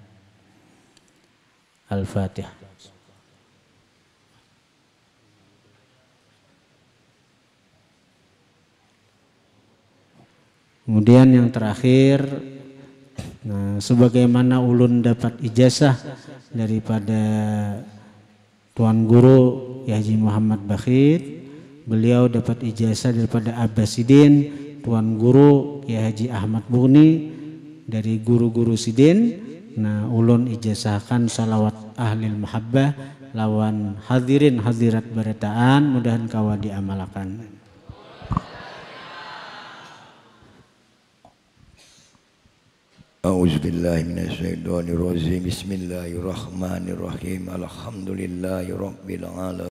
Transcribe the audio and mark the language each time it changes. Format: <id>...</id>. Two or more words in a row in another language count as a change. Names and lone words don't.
<ar>Al-Fatihah.</ar> <id>Kemudian yang terakhir, nah, sebagaimana ulun dapat ijazah daripada Tuan Guru Haji Muhammad Bakhit, beliau dapat ijazah daripada Abah Sidin, Tuan Guru Kiai Haji Ahmad Buni, dari guru-guru Sidin.</id> <bjn>Nah ulun ijazahkan salawat ahlil mahabbah lawan hadirin hadirat barataan, mudahan kawa diamalkan.</bjn> <ar>أعوذ بالله من الشيطان الرجيم. بسم الله الرحمن الرحيم. الحمد لله رب العالمين.</ar>